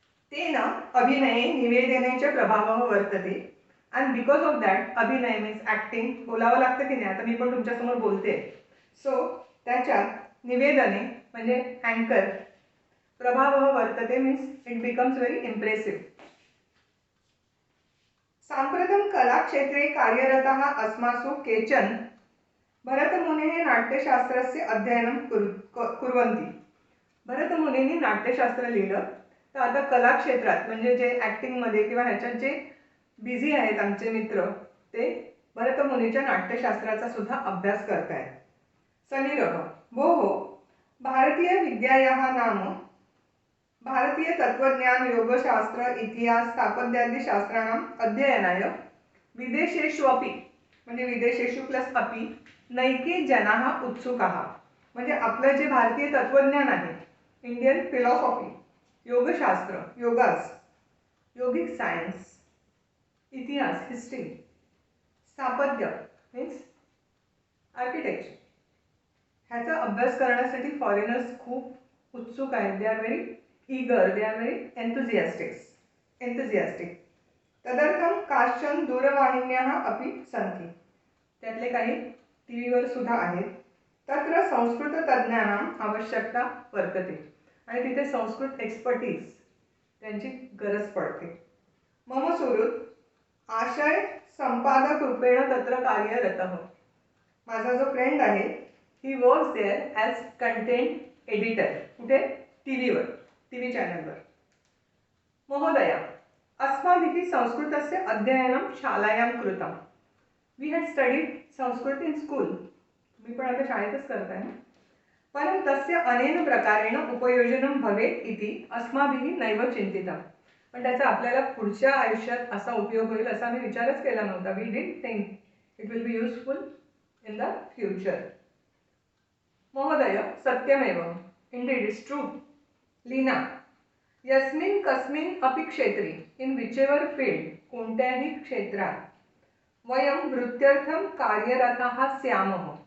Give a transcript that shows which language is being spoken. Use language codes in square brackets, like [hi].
[sa] तेन अभिनये निवेदने च प्रभावः वर्तते. [en] and because of that, अभिनय means acting, [mr] बोलावं लागतं की नाही. आता मी पण तुमच्यासमोर बोलते. सो त्याच्यात निवेदने म्हणजे अँकर, प्रभावः वर्तते means [en] It becomes very impressive. [sa] साम्प्रतं कलाक्षेत्रे कार्यरतः अस्मासु केचन भरतमुनेः नाट्यशास्त्रस्य अध्ययनं कुर्वन्ति. [mr] भरतमुनींनी नाट्यशास्त्र लिहिलं. तर आता कलाक्षेत्रात म्हणजे जे ॲक्टिंगमध्ये किंवा ह्याच्यात जे बिझी आहेत आमचे मित्र, ते भरतमुनीच्या नाट्यशास्त्राचा सुद्धा अभ्यास करतायत. [sa] समीरः, भोः, भारतीय विद्यायाः नाम भारतीय तत्त्वज्ञान, योगशास्त्र, इतिहास, स्थापत्यादी शास्त्राणाम् अध्ययनाय विदेशेष्वपि, म्हणजे विदेशेषु प्लस अपि, नैके जनाः उत्सुकाः. [mr] म्हणजे आपलं जे भारतीय तत्त्वज्ञान आहे, इंडियन फिलॉसॉफी, योगशास्त्र, योगास, योगिक सायन्स, इतिहास, हिस्ट्री, स्थापत्य मीन्स आर्किटेक्चर, ह्याचा अभ्यास करण्यासाठी फॉरेनर्स खूप उत्सुक आहेत. [en] They are very eager, they are very enthusiastic. [sa] तदर्थं काश्चन दूरवाहिन्याः अपि सन्ति. [mr] त्यातले काही टीव्हीवर सुद्धा आहेत. [sa] तत्र संस्कृततज्ञानाम् आवश्यकता वर्तते. [mr] आणि तिथे संस्कृत एक्सपर्टीज त्यांची गरज पडते. [sa] मम सुहृद आशय संपादक रूपेण तत्र कार्यरतः. [mr] माझा जो फ्रेंड आहे, [en] He works there as content editor. कुठे? [mr] टीव्हीवर, टीव्ही चॅनलवर. [sa] महोदया, अस्माभिः संस्कृतस्य अध्ययनं शालायां कृतं. [en] We had studied Sanskrit in school. [mr] मी पण आता शाळेतच करताय ना. [sa] परं तस्य अनेन प्रकारेण उपयोजनं भवेत् इति अस्माभिः नैव चिंतितं. [mr] पण त्याचा आपल्याला पुढच्या आयुष्यात असा उपयोग होईल असा मी विचारच केला नव्हता. [en] We did think it will be useful in the future. [sa] महोदय, सत्यमेव. [en] Indeed it's true. [sa] लीना, यस्मिन् कस्मिन् अपि क्षेत्रे, [en] in whichever field, [mr] कोणत्याही क्षेत्रात [sa] वयं वृत्त्यर्थं कार्यरताः स्यामः.